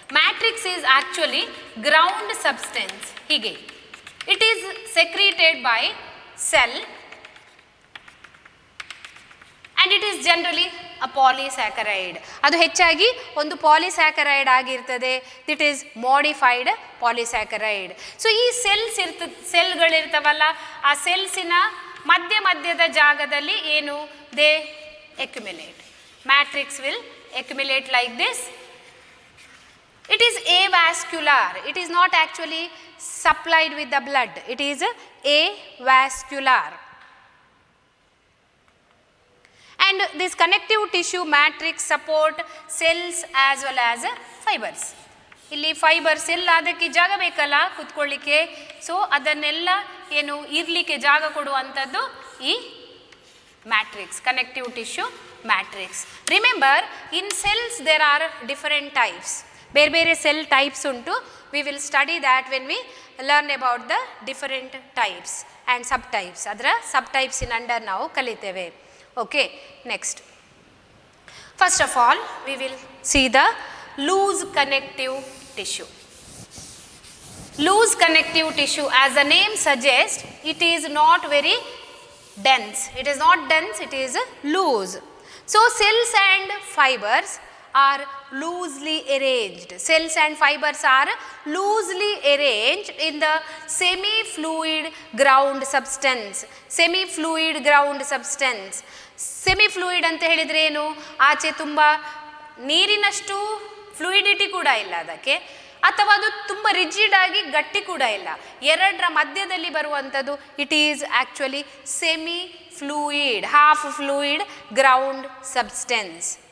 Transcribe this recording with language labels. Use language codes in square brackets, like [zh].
[en] Matrix is actually ground substance. ಹೀಗೆ it is secreted by cell and it is generally a polysaccharide. [kn] ಅದು ಹೆಚ್ಚಾಗಿ ಒಂದು polysaccharide ಆಗಿರ್ತದೆ. [en] This is modified polysaccharide. [kn] So ಈ ಸೆಲ್ಗಳಿರ್ತಾವಲ್ಲ, ಆ ಸೆಲ್ಸಿನ ಮಧ್ಯದ ಜಾಗದಲ್ಲಿ [en] They accumulate. Matrix will accumulate like this. It is avascular. It is not actually supplied with the blood. It is avascular. And this connective tissue matrix support cells as well as fibers. [kn] ಇಲ್ಲಿ fibres ಎಲ್ಲ ಅದಕ್ಕೆ ಜಾಗ ಬೇಕಲ್ಲ ಕುತ್ಕೊಳ್ಳಿಕ್ಕೆ. So ಅದನ್ನೆಲ್ಲ ಇರಲಿಕ್ಕೆ ಜಾಗ ಕೊಡುವಂಥದ್ದು ಈ matrix, connective tissue matrix. [en] Remember, in cells there are different types. [kn] ಬೇರೆ ಬೇರೆ ಸೆಲ್ ಟೈಪ್ಸ್ ಉಂಟು. [en] We will study that when we learn about the different types and subtypes. [kn] ಅದರ ಸಬ್ ಟೈಪ್ಸಿನ ಅಂಡರ್ ನಾವು ಕಲಿತೇವೆ. [en] Okay, next, first of all we will see the loose connective tissue. Loose connective tissue, as the name suggests, it is not very dense. It is not dense, it is loose. So cells and fibers are loosely arranged. Cells and fibers are loosely arranged in the semi-fluid ground substance. Semi-fluid ground substance. [kn] Semi-fluid ಅಂತ ಹೇಳಿದ್ರೆ ಏನು? ಆಚೆ ತುಂಬ ನೀರಿನಷ್ಟು ಫ್ಲೂಯಿಡಿಟಿ ಕೂಡ ಇಲ್ಲ ಅದಕ್ಕೆ, ಅಥವಾ ಅದು ತುಂಬ ರಿಜಿಡ್ ಆಗಿ ಗಟ್ಟಿ ಕೂಡ ಇಲ್ಲ. ಎರಡರ ಮಧ್ಯದಲ್ಲಿ ಬರುವಂಥದ್ದು [en] It is actually semi fluid, half fluid ground substance.